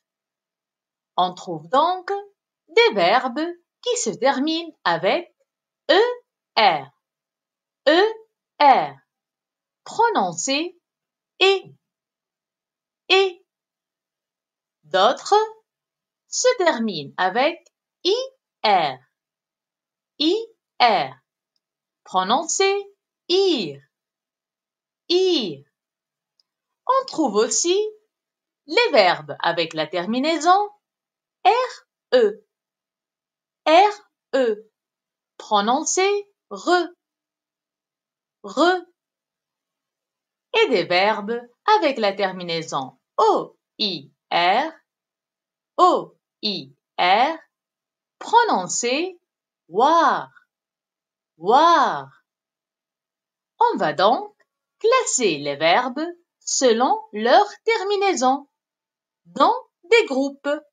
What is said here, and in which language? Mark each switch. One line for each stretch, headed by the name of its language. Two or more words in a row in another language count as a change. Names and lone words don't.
French: On trouve donc des verbes qui se terminent avec ER, ER, prononcés et. D'autres se terminent avec IR, IR, prononcés ir, ir. On trouve aussi les verbes avec la terminaison RE, RE, prononcés re, re. Et des verbes avec la terminaison OIR, OIR, prononcés voir, voir. On va donc classer les verbes selon leur terminaison dans des groupes.